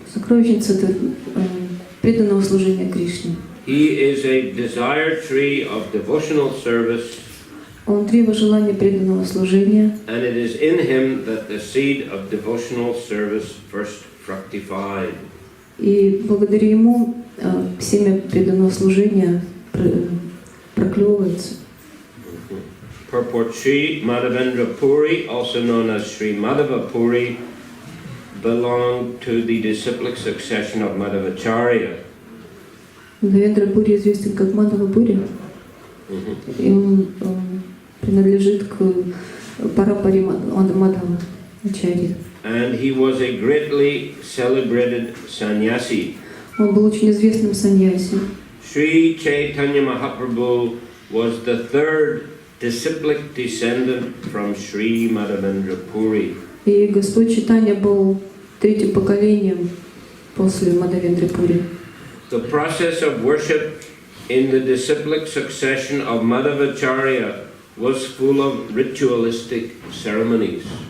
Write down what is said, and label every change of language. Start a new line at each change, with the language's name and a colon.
Russian: Сокровищница преданного служения Кришне.
English: He is a desired tree of devotional service.
Russian: Он древо желания преданного служения.
English: And it is in him that the seed of devotional service first fructified.
Russian: И благодаря ему семя преданного служения проклевывается.
English: Purport Sri Madhavendra Puri, also known as Sri Madhava Puri, belonged to the disciplic succession of Madhavacharya.
Russian: Мадхавендра Пури известен как Мадхава Пури, и он принадлежит к парапаре Мадхава Ачарьи.
English: And he was a greatly celebrated sannyasi.
Russian: Он был очень известным саньяси.
English: Sri Chaitanya Mahaprabhu was the third disciplic descendant from Sri Madhavendra Puri.
Russian: И Господь Чайтанья был третьим поколением после Мадхавендры Пури.
English: The process of worship in the disciplic succession of Madhavacharya was full of ritualistic ceremonies.